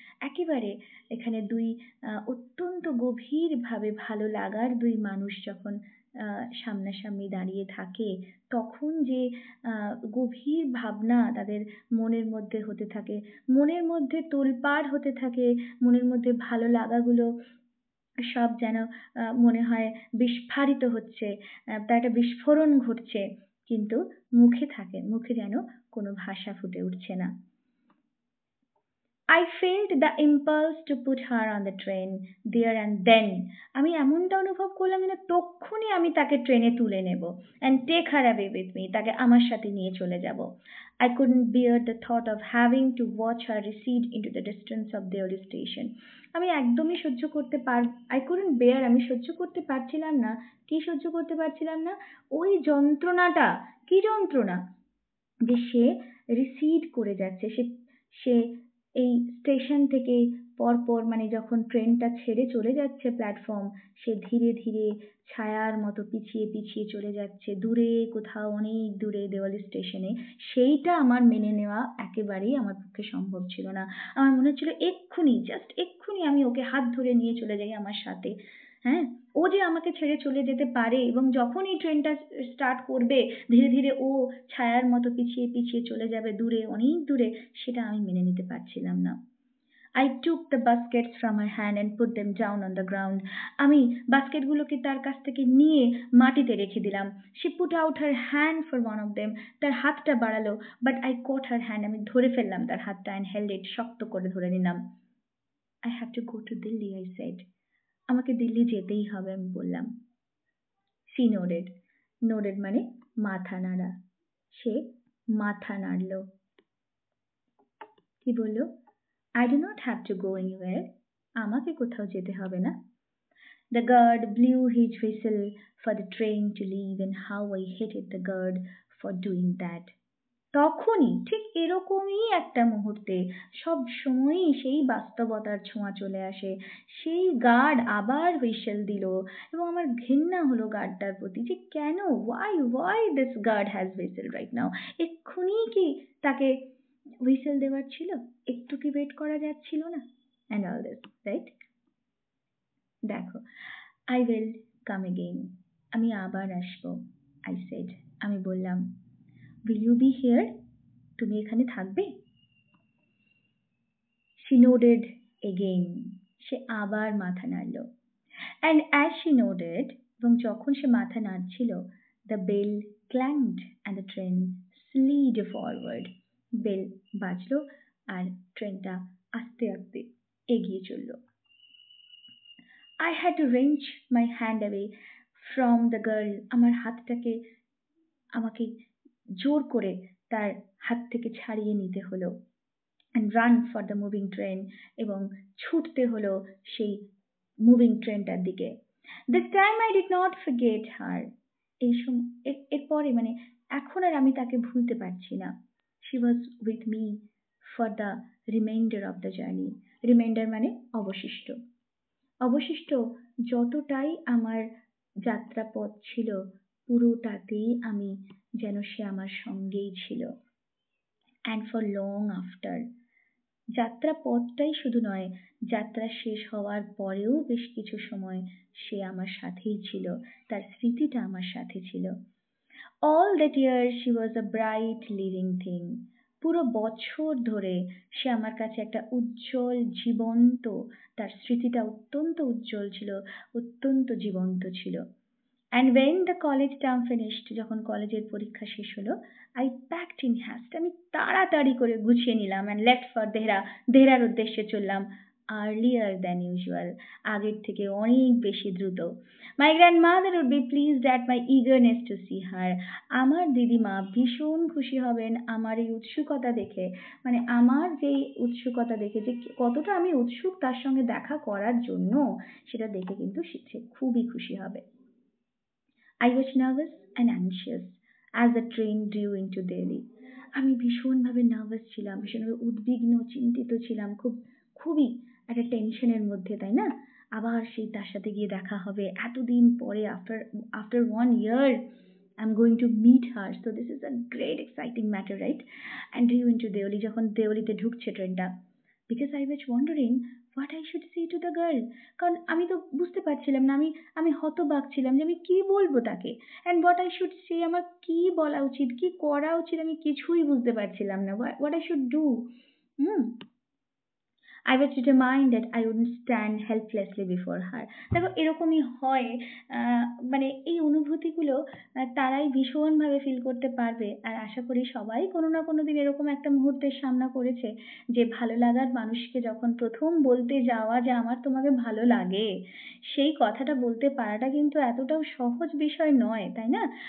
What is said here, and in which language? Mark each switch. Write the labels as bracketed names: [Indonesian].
[Bangla] একেবারে এখানে দুই অত্যন্ত গভীরভাবে ভালো লাগার দুই মানুষ যখন সামনাসামনি দাঁড়িয়ে থাকে, তখন যে গভীর ভাবনা তাদের মনের মধ্যে হতে থাকে, মনের মধ্যে তোলপাড় হতে থাকে, মনের মধ্যে ভালো লাগাগুলো সব যেন মনে হয় বিস্ফারিত হচ্ছে, তার একটা বিস্ফোরণ ঘটছে, কিন্তু মুখে যেন কোনো ভাষা ফুটে উঠছে না। [English] I felt the impulse to put her on the train there and then. [Bangla] আমি এমনটা অনুভব করলাম যেন তক্ষুনি আমি তাকে ট্রেনে তুলে নেব, [English] and take her away with me, [Bangla] তাকে আমার সাথে নিয়ে চলে যাব। [English] I couldn't bear the thought of having to watch her recede into the distance of their station. [Bangla] আমি একদমই [English] I couldn't bear, [Bangla] আমি সহ্য করতে পারছিলাম না। কি সহ্য করতে পারছিলাম না? ওই যন্ত্রণাটা, কি যন্ত্রণা, যে সে রিসিড করে যাচ্ছে, সে এই স্টেশন থেকে পরপর মানে যখন ট্রেনটা ছেড়ে চলে যাচ্ছে প্ল্যাটফর্ম, সে ধীরে ধীরে ছায়ার মতো পিছিয়ে পিছিয়ে চলে যাচ্ছে দূরে কোথাও, অনেক দূরে দেওয়ালি স্টেশনে। সেইটা আমার মেনে নেওয়া একেবারেই আমার পক্ষে সম্ভব ছিল না। আমার মনে হচ্ছিল এক্ষুনি, জাস্ট এক্ষুনি আমি ওকে হাত ধরে নিয়ে চলে যাই আমার সাথে। হ্যাঁ, ও যে আমাকে ছেড়ে চলে যেতে পারে, এবং যখনই ট্রেনটা স্টার্ট করবে ধীরে ধীরে ও ছায়ার মতো পিছিয়ে পিছিয়ে চলে যাবে দূরে, অনেক দূরে, সেটা আমি মেনে নিতে পারছিলাম না। [English] I took the baskets from her hand and put them down on the ground. [Bangla] আমি বাস্কেটগুলোকে তার কাছ থেকে নিয়ে মাটিতে রেখে দিলাম। [English] She put out her hand for one of them. [Bangla] তার হাতটা বাড়ালো, [English] but I caught her hand. [Bangla] আমি ধরে ফেললাম তার হাতটা [English] and held it, [Bangla] শক্ত করে ধরে নিলাম। [English] I have to go to Delhi, I said. [Bangla] আমাকে দিল্লি যেতেই হবে, আমি বললাম। [English] She nodded. [Bangla] Nodded মানে মাথা নাড়া। সে মাথা নাড়ল। কি বলল? [English] I do not have to go anywhere. [Bangla] আমাকে কোথাও যেতে হবে না। [English] The guard blew his whistle for the train to leave, and how I hated the guard for doing that. [Bangla] তখনই ঠিক এরকমই একটা মুহূর্তে সব সময়ই সেই বাস্তবতার ছোঁয়া চলে আসে। সেই গার্ড আবার হুইসেল দিল, এবং আমার ঘেন্না হলো গার্ডটার প্রতি যে কেন, [English] Why this guard has whistle right now. [Bangla] এক্ষুনি কি তাকে হুইসেল দেওয়ার ছিল? একটু কি ওয়েট করা যাচ্ছিল না? [English] And all this, right? [Bangla] দেখো, [English] I will come again. [Bangla] আমি আবার আসবো, [English] I said. [Bangla] আমি বললাম। [English] Will you be here? [Bangla] তুমি এখানে থাকবে? [English] She nodded again. [Bangla] সে আবার মাথা নাড়ল। [English] And as she nodded, [Bangla] এবং যখন সে মাথা নাড়ছিল, [English] the bell clanged and the train slid forward. [Bangla] Bell বাজলো আর ট্রেনটা আস্তে আস্তে এগিয়ে চলল। [English] I had to wrench my hand away from the girl. [Bangla] আমার হাতটাকে আমাকে জোর করে তার হাত থেকে ছাড়িয়ে নিতে হলো। [English] And run for the moving train, [Bangla] এবং ছুটতে হলো সেই মুভিং ট্রেনটার দিকে। [English] This time I did not forget her. [Bangla] এরপরে মানে এখন আর আমি তাকে ভুলতে পারছি না। [English] She was with me for the remainder of the journey. [Bangla] Reminder মানে অবশিষ্ট। অবশিষ্ট যতটাই আমার যাত্রাপথ ছিল, পুরোটাতেই আমি যেন সে আমার সঙ্গেই ছিল। [English] And for long after. [Bangla] যাত্রাপথটাই শুধু নয়, যাত্রা শেষ হওয়ার পরেও বেশ কিছু সময় সে আমার সাথেই ছিল, তার স্মৃতিটা আমার সাথে ছিল। [English] All that year she was a bright living thing. [Bangla] পুরো বছর ধরে সে আমার কাছে একটা উজ্জ্বল জীবন্ত, তার স্মৃতিটা অত্যন্ত উজ্জ্বল ছিল, অত্যন্ত জীবন্ত ছিল। [English] And when the college term finished, [Bangla] যখন কলেজের পরীক্ষা শেষ হলো, [English] I packed in haste. [Bangla] আমি তাড়াতাড়ি করে গুছিয়ে নিলাম [English] and left for [Bangla] দেহরার উদ্দেশ্যে চললাম, [English] earlier than usual. [Bangla] আগের থেকে অনেক বেশি দ্রুত। [English] My grandmother would be pleased at my eagerness to see her. [Bangla] আমার দিদিমা ভীষণ খুশি হবেন আমার এই উৎসুকতা দেখে, মানে আমার যে উৎসুকতা দেখে, যে কতটা আমি উৎসুক তার সঙ্গে দেখা করার জন্য, সেটা দেখে কিন্তু সে খুবই খুশি হবে। [English] I was nervous and anxious as the train drew into Delhi. [Bangla] আমি ভীষণভাবে নার্ভাস ছিলাম, ভীষণভাবে উদ্বিগ্ন, চিন্তিত ছিলাম, খুবই একটা টেনশনের মধ্যে, তাই না? আবার সেই তার সাথে গিয়ে দেখা হবে এতদিন পরে, [English] after 1 year I'm going to meet her, so this is a great exciting matter, right? And drew into Delhi, [Bangla] যখন দেওলিতে ঢুকছে ট্রেনটা, [English] because I was wondering what I should say to the girl. [Bangla] কারণ আমি তো বুঝতে পারছিলাম না, আমি হতবাক ছিলাম যে আমি কি বলবো তাকে। [English] And what I should say, [Bangla] আমার কি বলা উচিত, কি করা উচিত, আমি কিছুই বুঝতে পারছিলাম না। [English] What I should do. I was determined that I wouldn't stand helplessly before her. [Bangla] দেখো এরকমই হয়, মানে এই অনুভূতিগুলো তারাই ভীষণভাবে ফিল করতে পারবে। আর আশা করি সবাই কোনো না কোনো দিন এরকম একটা মুহূর্তের সামনা করেছে, যে ভালো লাগার মানুষকে যখন প্রথম বলতে যাওয়া যে আমার তোমাকে ভালো লাগে, সেই কথাটা বলতে পারাটা কিন্তু এতটাও সহজ বিষয় নয়, তাই না?